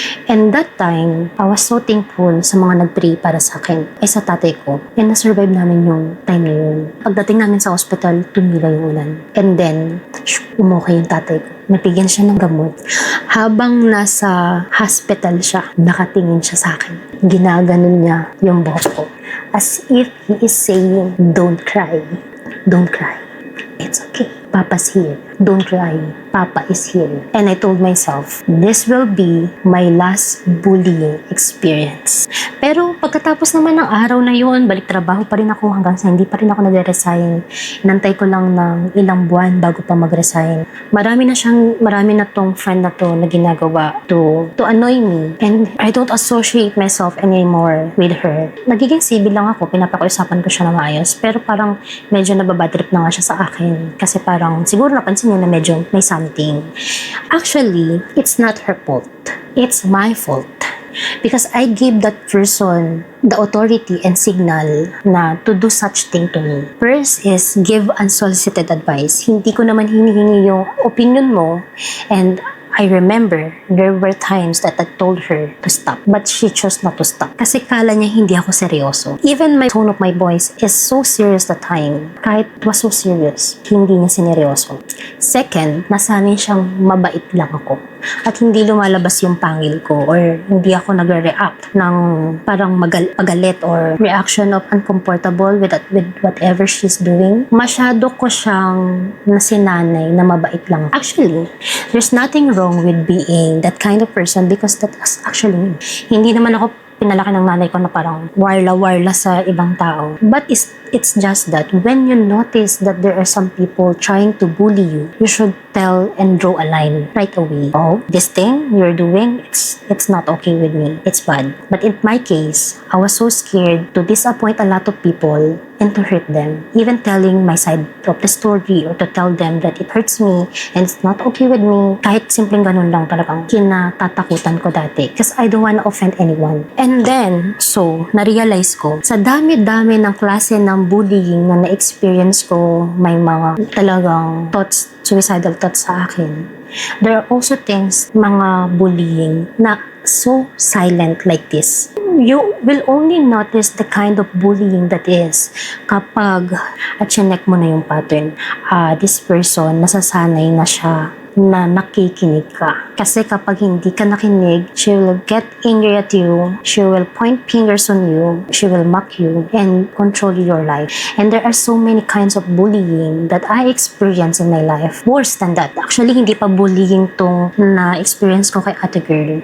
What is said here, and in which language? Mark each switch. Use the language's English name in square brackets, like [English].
[English] And that time, I was so thankful [Filipino] sa mga nag-pray para sa akin, sa tatay ko. And na-survive namin yung time na yun. Pagdating namin sa hospital, tumila yung ulan. And then, umukay yung tatay ko. Napigyan siya ng gamot. Habang nasa hospital siya, nakatingin siya sa akin. Ginaganon niya yung buhok ko. [English] As if he is saying, don't cry. Don't cry. It's okay. Papa's here. Don't cry. Papa is here. And I told myself, this will be my last bullying experience. [Filipino] Pero pagkatapos naman ng araw na yun, balik trabaho pa rin ako hanggang sa hindi pa rin ako nag-resign. Inantay ko lang ng ilang buwan bago pa mag-resign. Marami na tong friend na to na ginagawa [English] to annoy me. And I don't associate myself anymore with her. [Filipino] Nagiging civil lang ako, pinapakiusapan ko siya na maayos. Pero parang medyo nababadrip na nga siya sa akin. Kasi parang siguro napansin niya na medyo may something. [English] Actually, it's not her fault. It's my fault. Because I gave that person the authority and signal na to do such thing to me. First is give unsolicited advice. [Filipino] Hindi ko naman hinihingi yung opinion mo, [English] and I remember there were times that I told her to stop, but she chose not to stop. [Filipino] Kasi kala niya hindi ako seryoso. [English] Even my tone of my voice is so serious that time. Kahit it was so serious, [Filipino] hindi niya sineryoso. Second, nasanay siyang mabait lang ako. At hindi lumalabas yung pangil ko or hindi ako nagre-react ng parang pagalit or [English] reaction of uncomfortable with whatever she's doing. [Filipino] Masyado ko siyang nasinanay na mabait lang. [English] Actually, there's nothing wrong with being that kind of person because that's actually me. [Filipino] Hindi naman ako pinalaki ng nanay ko na parang warla sa ibang tao. [English] But it's just that when you notice that there are some people trying to bully you, you should tell and draw a line right away. Oh, this thing you're doing, it's not okay with me. It's bad. But in my case, I was so scared to disappoint a lot of people and to hurt them. Even telling my side of the story or to tell them that it hurts me and it's not okay with me, [Filipino] kahit simpleng ganun lang talagang kinatatakutan ko dati. [English] Because I don't wanna offend anyone. [Filipino] And then, so, na-realize ko, sa dami-dami ng klase ng bullying na na-experience ko, may mga talagang thoughts, [English] suicidal thoughts [Filipino] sa akin. [English] There are also things, mga bullying na so silent like this. You will only notice the kind of bullying that is [Filipino] kapag chinek mo na yung pattern. [English] This person, [Filipino] nasasanay na siya na nakikinig ka. Kasi kapag hindi ka nakinig, [English] she will get angry at you, she will point fingers on you, she will mock you, and control your life. And there are so many kinds of bullying that I experienced in my life. Worse than that. [Filipino] Actually, hindi pa bullying tong na-experience ko kay ate girl.